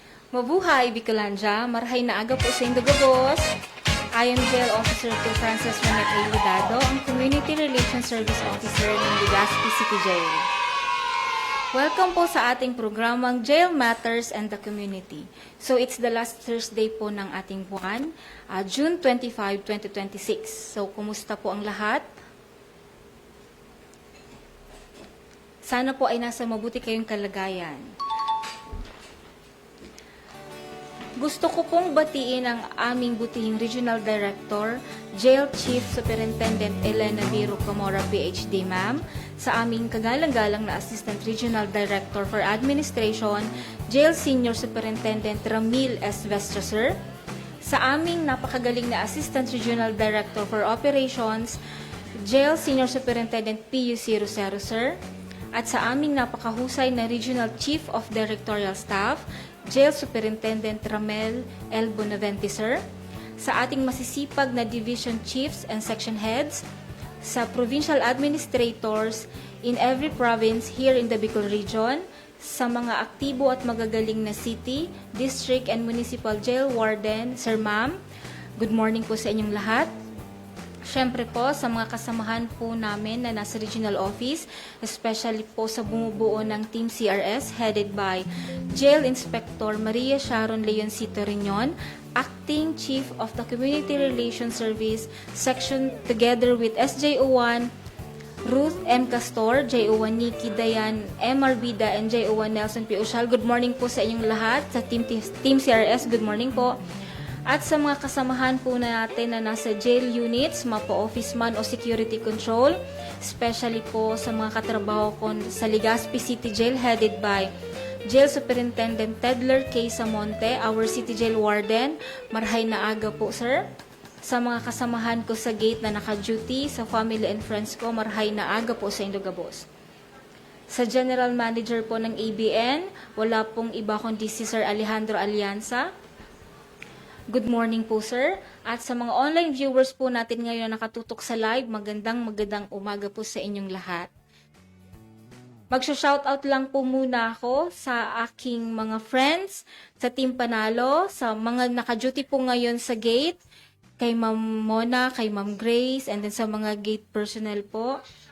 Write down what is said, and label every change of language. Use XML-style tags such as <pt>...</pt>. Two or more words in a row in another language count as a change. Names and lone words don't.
<tl>Mabuhay, Bicolandia.</tl> <bik>Marhay na aga po sa Indogabos.</bik> <en>I am Jail Officer 2 Frances Renet A.</en> <tl>Hudado, ang Community Relations Service Officer ng Legazpi City Jail. Welcome po sa ating programang Jail Matters and the Community.</tl> <en>So it's the last Thursday po</en> <tl>ng ating buwan,</tl> <en>June 25, 2026.</en> <tl>So kumusta po ang lahat? Sana po ay nasa mabuti kayong kalagayan. Gusto ko pong batiin ang aming butihing Regional Director, Jail Chief Superintendent Elena Biro Camora, PhD, ma'am, sa aming kagalang-galang na Assistant Regional Director for Administration, Jail Senior Superintendent Ramil S. Vestra, sir, sa aming napakagaling na Assistant Regional Director for Operations, Jail Senior Superintendent PUC Rosero, sir, at sa aming napakahusay na Regional Chief of Directorial Staff, Jail Superintendent Ramel L. Bonavente, sir, sa ating masisipag na Division Chiefs and Section Heads, sa Provincial Administrators</tl> <en>in every province here in the Bicol Region,</en> <tl>sa mga aktibo at magagaling na City, District, and Municipal Jail Warden, sir, ma'am,</tl> <en>good morning</en> <tl>po sa inyong lahat. Siyempre po sa mga kasamahan po namin na nasa regional office, especially po sa bumubuo ng Team CRS headed by Jail Inspector Maria Sharon Leoncito Riñon, Acting Chief of the Community Relations Service Section, together with SJO1 Ruth M. Castor, JO1 Nikki Dayan, M. Arbida, and JO1 Nelson P. Ushal.</tl> <en>Good morning</en> <tl>po sa inyong lahat. Sa Team CRS,</tl> <en>good morning</en> <tl>po. At sa mga kasamahan po natin na nasa jail units, mapo office man o</tl> <en>security control,</en> <tl>especially po sa mga katrabaho ko sa Legazpi City Jail headed by Jail Superintendent Tedler K.</tl> <en>Samonte, our City Jail Warden,</en> <bik>marhay na aga po, sir.</bik> <tl>Sa mga kasamahan ko sa gate na naka-duty, sa</tl> <en>family and friends</en> <tl>ko,</tl> <bik>marhay na aga po</bik> <tl>sa Indogabos. Sa General Manager po ng ABN, wala pong iba kundi si Sir Alejandro Alianza.</tl> <en>Good morning po, sir.</en> <tl>At sa mga</tl> <en>online viewers</en> <tl>po natin ngayon na nakatutok sa live, magandang umaga po sa inyong lahat. Magsho-shoutout lang po muna ako sa aking mga friends, sa Team Panalo, sa mga naka-duty po ngayon sa gate, kay Ma'am Mona, kay Ma'am Grace,</tl> <en>and then</en> <tl>sa mga gate personnel po.</tl>